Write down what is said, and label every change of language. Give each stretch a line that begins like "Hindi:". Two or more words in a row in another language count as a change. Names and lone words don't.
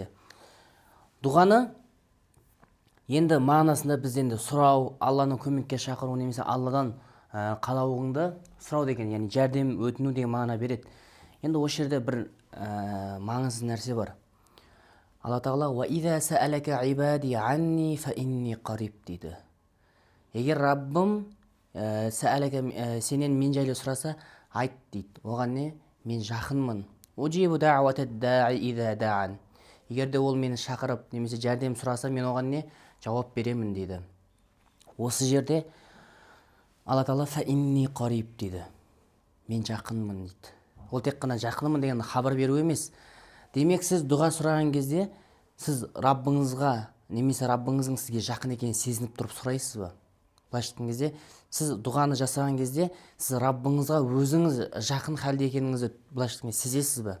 Kazakh: Дұғаны енді мағынасында біз енді сұрау, Алланы көмекке шақыру немесе Алладан қалауыңды сұрау деген, яғни жәрдем өтіну деген мағына береді. Енді осы жерде бір маңызды нәрсе бар. Алла тағала
Arabic: «وإذا سألك عبادي عني فإني قريب» дейді.
Kazakh: Егер Раббым сенен мен жайлы сұраса, айт дейді. Оған не? Мен жақынмын.
Arabic: أجيب دعوة الداع إذا دعان.
Kazakh: Егер де ол мені шақырып немесе жәрдем сұраса, мен оған не? Жауап беремін дейді. Осы жерде Алла тағала
Arabic: «فإني قريب»
Kazakh: дейді. Мен жақынмын дейді. Ол тек қана жақынмын деген хабар беру емес. Демек сіз дұға сұраған кезде сіз Раббыңызға немесе Раббыңыздың сізге жақын екенін сезініп тұрып сұрайсыз ба? Былайша айтқан кезде сіз дұғаны жасаған кезде сіз Раббыңызға өзіңіз жақын халде екеніңізді былайша айтқан кезде сезесіз ба?